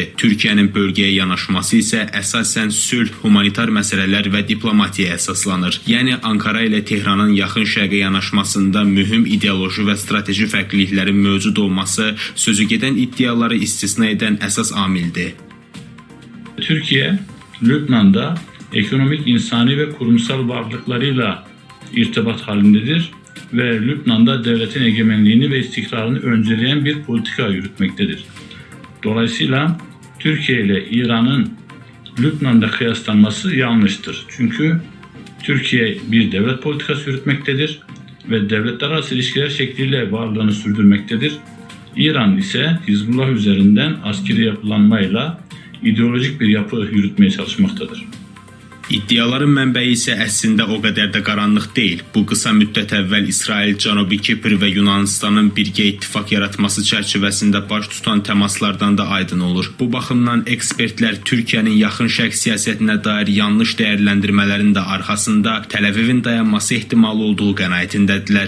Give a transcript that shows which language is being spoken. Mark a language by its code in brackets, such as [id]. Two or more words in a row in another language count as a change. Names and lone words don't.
[az] Türkiyənin bölgəyə yanaşması isə əsasən sülh, humanitar məsələlər və diplomatiyaya əsaslanır. Yəni Ankara ilə Tehranın yaxın şərqə yanaşmasında mühüm ideoloji və strateji fərqliliklərin mövcud olması sözü gedən iddiaları istisna edən əsas amildir. [tr] Türkiye, Lübnan'da ekonomik, insani ve kurumsal varlıklarıyla irtibat halindedir ve Lübnan'da devletin egemenliğini ve istikrarını önceleyen bir politika yürütmektedir. Dolayısıyla Türkiye ile İran'ın Lübnan'da kıyaslanması yanlıştır. Çünkü Türkiye bir devlet politikası yürütmektedir ve devletler arası ilişkiler şekliyle varlığını sürdürmektedir. İran ise Hizbullah üzerinden askeri yapılanmayla ideolojik bir yapı yürütmeye çalışmaktadır. [az] İddiaların mənbəyi isə əslində o qədər də qaranlıq deyil. Bu qısa müddət əvvəl İsrail, Cənubi Kipr və Yunanistanın birgə ittifaq yaratması çərçivəsində baş tutan təmaslardan da aydın olur. Bu baxımdan ekspertlər Türkiyənin yaxın şərq siyasətinə dair yanlış dəyərləndirmələrin də arxasında Təl-Əvivin dayanması ehtimalı olduğu qənaətindədirlər.